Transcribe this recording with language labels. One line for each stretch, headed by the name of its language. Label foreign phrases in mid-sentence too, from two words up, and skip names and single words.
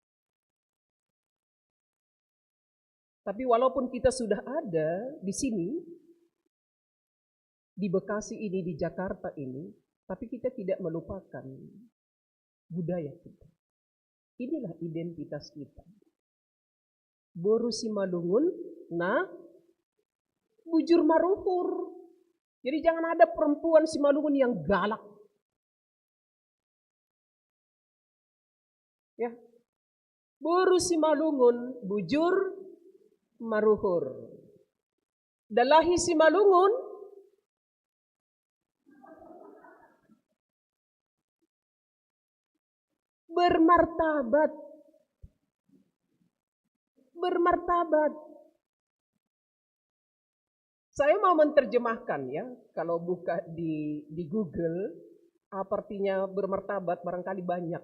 Indonesian: Tapi walaupun kita sudah ada di sini, di Bekasi ini, di Jakarta ini, tapi kita tidak melupakan budaya kita. Inilah identitas kita.
Batak Simalungun: Boru Simalungun, nah, bujur maruhur.
Indonesian: Jadi jangan ada perempuan Simalungun yang galak. Ya,
Batak Simalungun: boru Simalungun, bujur maruhur. Dalahi Simalungun,
Indonesian: bermartabat. Bermartabat. Saya mau menerjemahkan ya, kalau buka di Google, apa artinya bermartabat barangkali banyak.